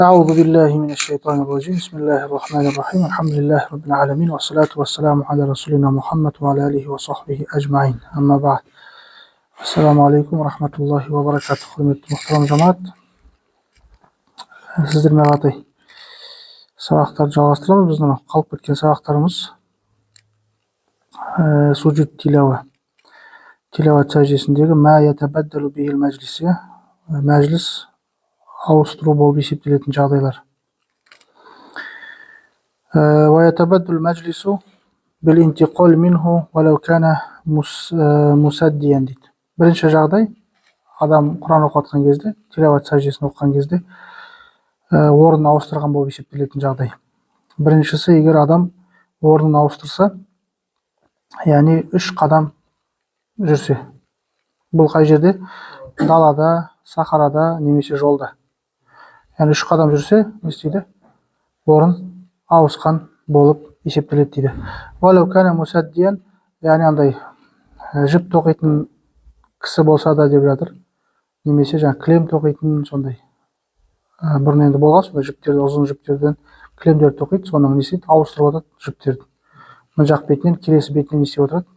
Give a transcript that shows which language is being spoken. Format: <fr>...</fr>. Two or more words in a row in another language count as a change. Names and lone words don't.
<ar>أعوذ بالله من الشيطان الرجيم بسم الله الرحمن الرحيم الحمد لله رب العالمين والصلاة والسلام على رسولنا محمد وعلى آله وصحبه أجمعين أما بعد السلام عليكم ورحمة الله وبركاته.</ar> <kk>Құрметті мұхтарам жамаат, сіздермен қатар сабақтарды жалғастырамыз. Біздің қалып кеткен сабақтарымыз суджуд тилауат сәждесіндегі</kk> <ar>ما يتبدل به المجلس,</ar> <kk>мәжліс ауыстыру болып есептелетін жағдайлар.</kk> <ar>ويتبدل مجلسه بالانتقال منه ولو كان مسديا дейді.</ar> <kk>Бірінші жағдай, адам Құран оқытқан кезде, тилауат сәждесін оқыған кезде орнын ауыстырған болып есептелетін жағдай. Біріншісі, егер адам орнын ауыстырса, яғни 3 қадам жүрсе. Бұл қай жерде? Далада, сахарада, немесе жолда. Яғни 3 қадам жүрсе, не істейді? Орын ауысқан болып есептеледі дейді.</kk> <ar>ولو كان مسديا,</ar> <kk>яғни андай жіп тоқитын кісі болса да деп жатыр. Немесе кілем тоқитын сондай. Бұрын енді болған сондай жіптерді, ұзын жіптерден кілемдер тоқиды, соның не істейді? Ауыстырып отырады жіптерді. Мына жақ бетінен келесі бетіне не істеп отырады?</kk>